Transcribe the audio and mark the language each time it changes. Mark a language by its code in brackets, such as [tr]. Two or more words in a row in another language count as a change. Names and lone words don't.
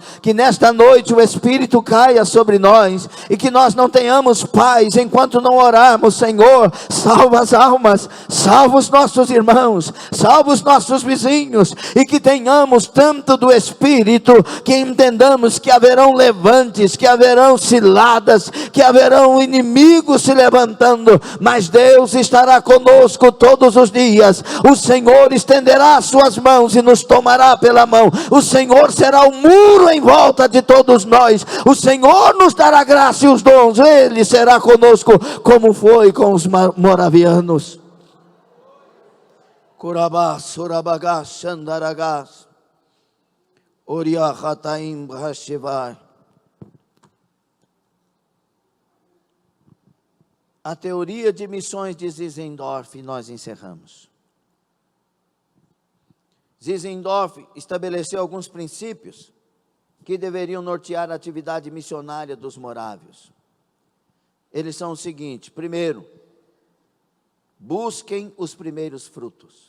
[pt] Que nesta noite o Espírito caia sobre nós, e que nós não tenhamos paz enquanto não orarmos: Senhor, salva as almas, salva os nossos irmãos, salva os nossos vizinhos, e que tenhamos tanto do Espírito, que entendamos que haverão levantes, que haverão ciladas, que haverão inimigos se levantando, mas Deus estará conosco todos os dias. O Senhor estenderá as suas mãos e nos tomará pela mão. O Senhor será um muro em volta de todos nós. O Senhor nos dará graça e os dons. Ele será conosco, como foi com os moravianos. Kurabá, surabagá, xandaragás, oriachataim, brashivai. a teoria de missões de Zinzendorf e nós encerramos. Zinzendorf estabeleceu alguns princípios que deveriam nortear a atividade missionária dos morávios. Eles são os seguintes: primeiro, busquem os primeiros frutos.